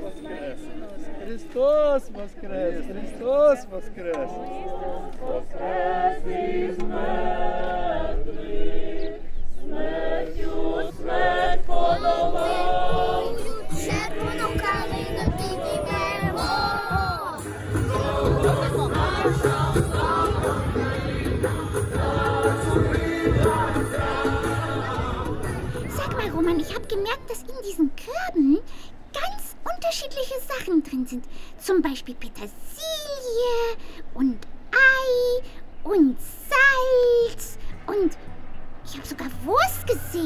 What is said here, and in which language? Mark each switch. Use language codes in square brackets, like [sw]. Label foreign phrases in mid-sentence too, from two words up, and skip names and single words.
[uk] Христос воскрес! Христос воскрес! Воскрес із мертвих. Смертю, смерть подолав. Червону калину підіймемо. [de] Sag mal, Roman, ich habe gemerkt, dass in diesen Körben ganz unterschiedliche Sachen drin sind. Zum Beispiel Petersilie und Ei und Salz und ich habe sogar Wurst gesehen.